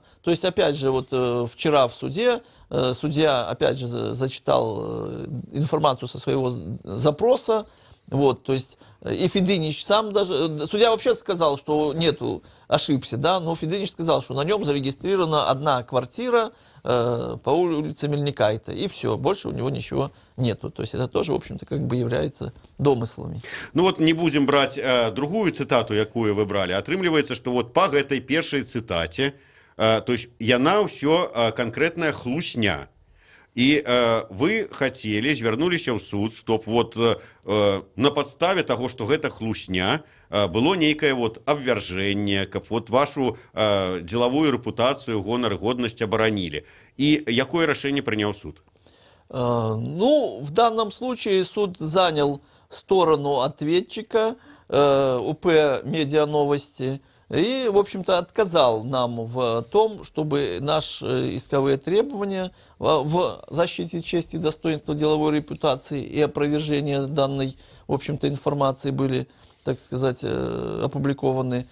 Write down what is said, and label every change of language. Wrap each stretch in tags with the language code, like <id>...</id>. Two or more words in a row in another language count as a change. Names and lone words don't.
<ru>То есть, опять же, вот вчера в суде судья, опять же, зачитал информацию со своего запроса, вот, то есть, и Федынич сам даже, судья вообще сказал, что нету, ошибся, да, но Федынич сказал, что на нем зарегистрирована одна квартира по улице Мельникайта, и все, больше у него ничего нету, то есть это тоже, в общем-то, как бы является домыслами. Ну вот не будем брать другую цитату,</ru> <be>якую вы брали, атрымліваецца,</be> <ru>что вот по этой первой цитате, то есть</ru> <be>яна ўсё конкретная хлусня.</be> <ru>И вы хотели,</ru> <be>звярнуліся ў суд,</be> <ru>чтоб вот на подставе того, что</ru> <be>гэта хлусня, было нейкае вот абвяржэнне, каб вот вашу</be> <ru>деловую репутацию,</ru> <be>гонар, годнасць абаранілі. И якое рашэнне прыняў суд? Ну,</be> <ru>в данном случае суд занял сторону ответчика УП «Медиановости», и, в общем-то, отказал нам в том, чтобы наши исковые требования в защите чести и достоинства деловой репутации и опровержения данной, в общем-то, информации были, так сказать, опубликованы.</ru>